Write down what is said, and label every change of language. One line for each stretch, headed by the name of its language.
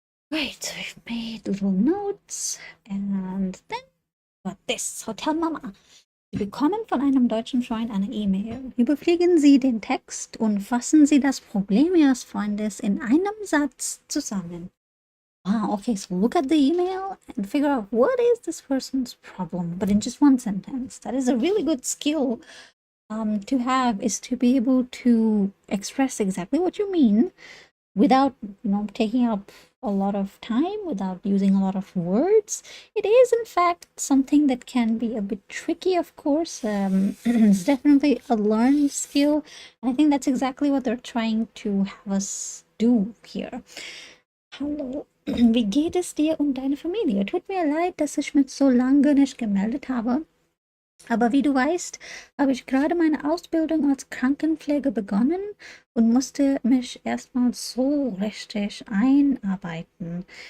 English: Great, so we've made little notes and then got this. Hotel Mama.
German: Sie bekommen von einem deutschen Freund eine E-Mail. Überfliegen Sie den Text und fassen Sie das Problem Ihres Freundes in einem Satz zusammen.
English: Wow, okay, so look at the email and figure out what is this person's problem, but in just one sentence. That is a really good skill to have, is to be able to express exactly what you mean without, taking up a lot of time, without using a lot of words. It is, in fact, something that can be a bit tricky, of course. It's definitely a learned skill. And I think that's exactly what they're trying to have us do here.
German: Hallo, wie geht es dir und deine Familie? Tut mir leid, dass ich mich so lange nicht gemeldet habe. Aber wie du weißt, habe ich gerade meine Ausbildung als Krankenpfleger begonnen und musste mich erstmal so richtig einarbeiten.